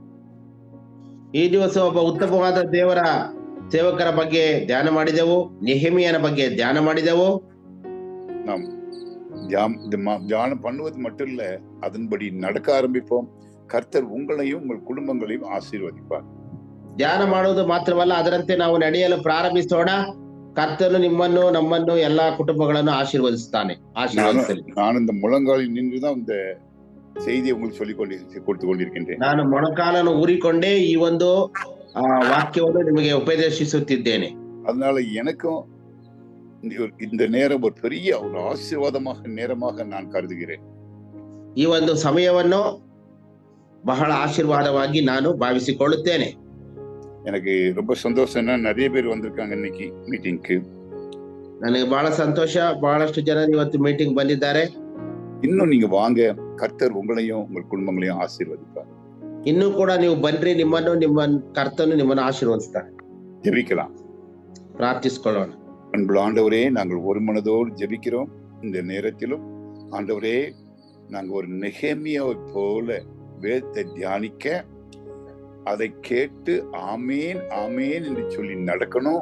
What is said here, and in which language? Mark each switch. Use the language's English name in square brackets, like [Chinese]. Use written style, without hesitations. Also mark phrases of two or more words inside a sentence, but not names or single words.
[Kannada] ಈ ದಿವಸ ಒಬ್ಬ ಉತ್ತಮವಾದ ದೇವರ ಸೇವಕರ ಬಗ್ಗೆ ಧ್ಯಾನ ಮಾಡಿದೆವು. ನೆಹೆಮಿಯನ ಬಗ್ಗೆ ಧ್ಯಾನ ಮಾಡಿದೆವು. [Tamil] நாம் தியானம் பண்ணுவது மட்டும் இல்ல, அதன்படி நடக்க ஆரம்பிப்போம். கர்த்தர் உங்களையும் உங்கள் குடும்பங்களையும் ஆசீர்வதிப்பார். [Kannada] ಧ್ಯಾನ ಮಾಡುವುದು ಮಾತ್ರವಲ್ಲ, ಅದರಂತೆ ನಾವು ನಡೆಯಲು ಪ್ರಾರಂಭಿಸೋಣ. ಕರ್ತನು ನಿಮ್ಮನ್ನು ನಮ್ಮನ್ನು ಎಲ್ಲಾ ಕುಟುಂಬಗಳನ್ನು ಆಶೀರ್ವದಿಸ್ತಾನೆ. [Tamil] ನಾನು இந்த முழங்காலில் நின்றுதான் இந்த செய்தியை உங்களுக்கு கொடுத்து கொண்டிருக்கின்றேன். [Kannada] ನಾನು ಮೊಣಕಾಲನ್ನು ಊರಿಕೊಂಡೇ ಈ ಒಂದು ವಾಕ್ಯವನ್ನು ನಿಮಗೆ ಉಪದೇಶಿಸುತ್ತಿದ್ದೇನೆ. [Tamil] அதனால எனக்கும் இந்த நேரம் ஒரு பெரிய ஒரு ஆசீர்வாதமாக நேரமாக நான் கருதுகிறேன். [Kannada] ಈ ಒಂದು ಸಮಯವನ್ನು ಬಹಳ ಆಶೀರ್ವಾದವಾಗಿ ನಾನು ಭಾವಿಸಿಕೊಳ್ಳುತ್ತೇನೆ. [Tamil] எனக்கு ரொம்ப சந்தோஷம்னா நிறைய பேர் வந்திருக்காங்க இன்னைக்கு மீட்டிங்க்கு. [Kannada] ನನಗೆ ಬಹಳ ಸಂತೋಷ, ಬಹಳಷ್ಟು ಜನರು ಇವತ್ತು ಮೀಟಿಂಗ್ ಬಂದಿದ್ದಾರೆ. [Tamil] இன்னும் நீங்க வாங்க, கர்த்தர் உங்களையும் உங்கள் குடும்பங்களையும் ஆசீர்வதிப்பார். [Kannada] ಇನ್ನೂ ಕೂಡ ನೀವು ಬನ್ರಿ, ನಿಮ್ಮ ಕರ್ತನು ನಿಮ್ಮನ್ನು ಆಶೀರ್ವದಿಸ್ತಾರೆ. [Tamil] ஜெபிக்கலாம், [Kannada] ಪ್ರಾರ್ಥಿಸಿಕೊಳ್ಳೋಣ. [Tamil] அன்புள்ள ஆண்டவரே, நாங்கள் ஒரு மனதோடு ஜெபிக்கிறோம். இந்த நேரத்திலும் ஆண்டவரே, நாங்கள் ஒரு நெகேமியாவை போல வேதத்தை தியானிக்க, அதை கேட்டு ஆமேன் ஆமேன் என்று சொல்லி நடக்கணும்.